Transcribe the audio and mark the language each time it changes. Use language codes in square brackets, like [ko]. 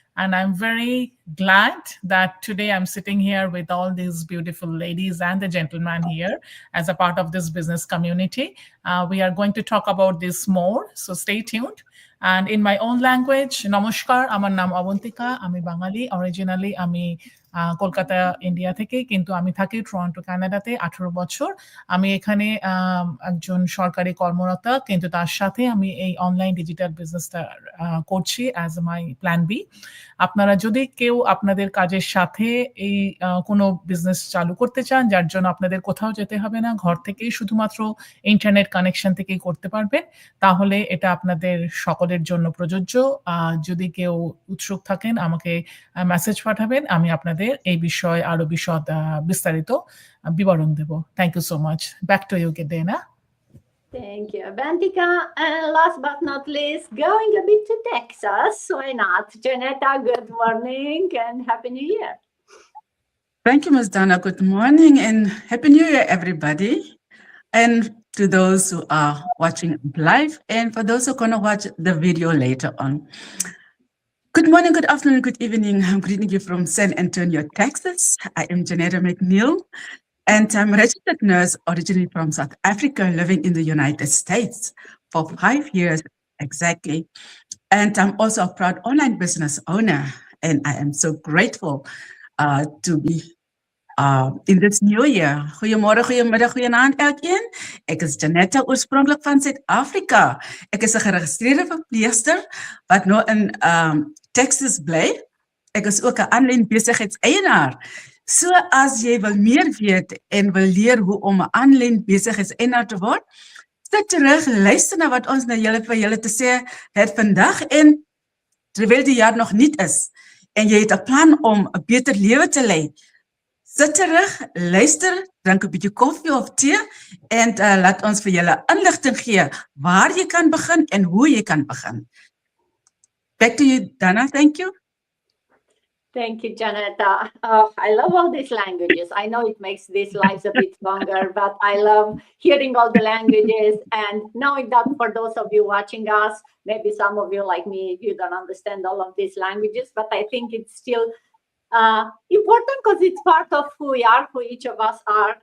[en] And I'm very glad that today I'm sitting here with all these beautiful ladies and the gentlemen here as a part of this business community. We are going to talk about this more, so stay tuned. And in my own language, [bn] Namaskar, Amar Nam Abantika, Ami Bangali, originally Ami Kolkata India থেকে, কিন্তু আমি থাকি Toronto কানাডাতে 18 বছর। আমি এখানে একজন সরকারি কর্মরতা, কিন্তু তার সাথে আমি এই অনলাইন ডিজিটাল বিজনেসটা করছি [en] As my plan B. [bn] আপনারা যদি কেউ আপনাদের কাজের সাথে এই কোনো বিজনেস চালু করতে চান, যার জন্য আপনাদের কোথাও যেতে হবে না, ঘর থেকেই শুধুমাত্র ইন্টারনেট কানেকশন থেকেই করতে পারবেন, তাহলে এটা আপনাদের সকলের জন্য প্রযোজ্য। যদি কেউ উৎসুক থাকেন আমাকে মেসেজ পাঠাবেন, আমি আপনাদের এই বিষয়ে আরো বিস্তারিত বিবরণ দেব। [en] Thank you so much. Back to you, [bn] Dana. [en] Thank you, Bantika. And last but not least, going a bit to Texas. Why not? Janetta, good morning and Happy New Year. Thank you, Ms. Dana. Good morning and Happy New Year, everybody. And to those who are watching live and for those who are going to watch the video later on. Good morning, good afternoon, good evening. I'm greeting you from San Antonio, Texas. I am Janetta McNeil, and I'm a registered nurse originally from South Africa, living in the United States for 5 years exactly. And I'm also a proud online business owner, and I am so grateful to be in this new year. [af] Goeiemorgen, goeiemiddag, goeienaand elkeen. Ek is Janetta, oorspronklik van Suid-Afrika. Ek is 'n geregistreerde verpleegster wat nou in Texas bly. Ek is ook 'n aanlyn besigheidseienaar. So as jy wil meer weet en wil leer hoe om 'n aanlyn besigheidseienaar te word, sit terug, luister na wat ons nou vir julle te sê het vandag. En terwyl die jaar nog nuut is en jy het 'n plan om 'n beter lewe te lei, sit terug, luister, drink 'n bietjie koffie of tee en laat ons vir julle inligting gee waar jy kan begin en hoe jy kan begin. [en] Back to you, Dana. Thank you. Thank you, Janetta. Oh, I love all these languages. I know it makes these lives a bit longer, but I love hearing all the languages and knowing that for those of you watching us, maybe some of you like me, you don't understand all of these languages, but I think it's still important because it's part of who we are, who each of us are.